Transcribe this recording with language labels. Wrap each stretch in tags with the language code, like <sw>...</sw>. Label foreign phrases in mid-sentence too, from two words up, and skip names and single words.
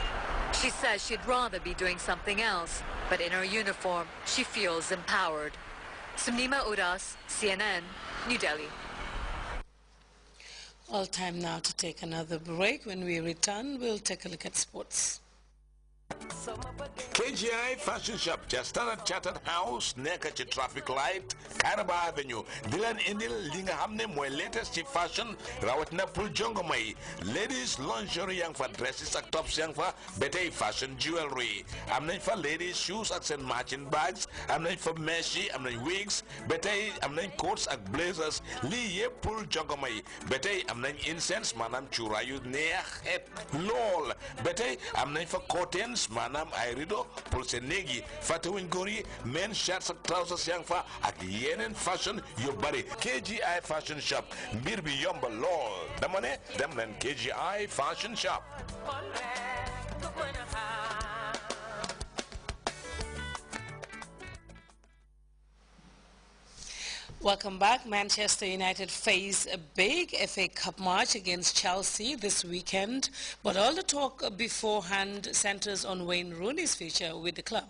<en>She says she'd rather be doing something else, but in her uniform, she feels empowered. Sumnima Udas, CNN, New Delhi. All time now to take another break. When we return, we'll take a look at sports.</en> <wo>KGI Fashion Shop, Standard Chartered House, nekk ci</wo> <en>traffic light,</en> <wo>Caraba Avenue. Di leen indil li nga xam ne mooy latest ci fashion, rawatina pour jongoma yi.</wo> <en>Ladies lingerie</en> <wo>yang fa, dresses ak tops yang fa, ba tey</wo> <en>fashion jewelry.</en> <wo>Am nañ fa</wo> <en>ladies shoes</en> <wo>ak seen</wo> <en>matching bags,</en> <wo>am nañ fa mesh yi, am nañ wigs, ba tey am nañ coats ak blazers. Lii yëpp pour jongoma yi. Ba tey am nañ incense, maanaam cuuraay yu neex xeet lool. Ba tey am nañ fa curtains, maanaam ay rideau pour seen néeg yi. Fàttewuñ góor yi,</wo> <en>men shirts</en> <wo>ak trousers yang fa ak yeneen fashion yu bari. KGI Fashion Shop, mbir bi yomb lool. Dama ne dem leen KGI Fashion Shop.</wo> <en>Welcome back. Manchester United face a big FA Cup match against Chelsea this weekend, but all the talk beforehand centers on Wayne Rooney's future with the club.</en>